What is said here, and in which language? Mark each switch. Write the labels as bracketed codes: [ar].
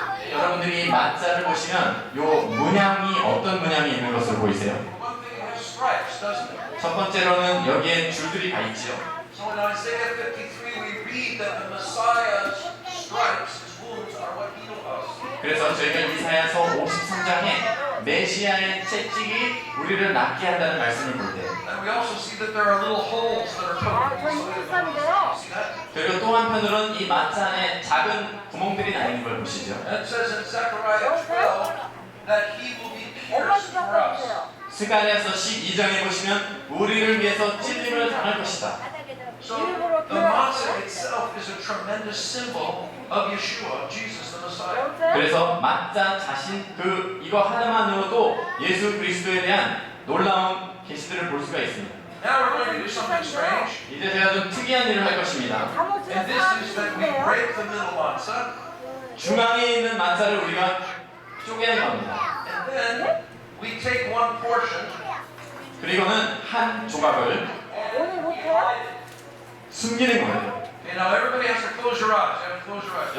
[ko] 여러분들이 마차를 보시면 요 문양이 어떤 문양이 있는 것으로 보이세요? [en] One thing it has stripes, doesn't it? [ko] 첫 번째로는 여기에 줄들이 가 있죠. [en] So in Isaiah 53 we read that the Messiah's stripes, his wounds, are what heal us. [ko] 그래서 저희가 이사야서 53장에 메시아의 채찍이 우리를 낫게 한다는 말씀을 볼 때, [en] And we also see that there are little holes that are poked inside of the matzah. See that? [ko] 그리고 또 한편으로는 이 마차 안에 작은 구멍들이 나 있는 걸 보시죠. [en] And it says in Zechariah 12 that he will be pierced for us. [ko] 스가랴서 12장에 보시면 우리를 위해서 찔림을 당할 것이다. [en] So the matzah itself is a tremendous symbol of Yeshua, Jesus the Messiah. [ko] 그래서 마차 자신 이거 하나만으로도 예수 그리스도에 대한 놀라운 계시들을 볼 수가 있습니다. [en] Now we're going to do something strange. [ko] 이제 제가 좀 특이한 일을 할 것입니다. [en] And this is that we break the middle matzah, [ko] 중앙에 있는 마차를 우리가 쪼개는 겁니다. [en] and then we take one portion [ko] 그리고는 한 조각을 오늘 못해? 숨기는 거예요. [en] Okay, now everybody has to close your eyes. You have to close your eyes.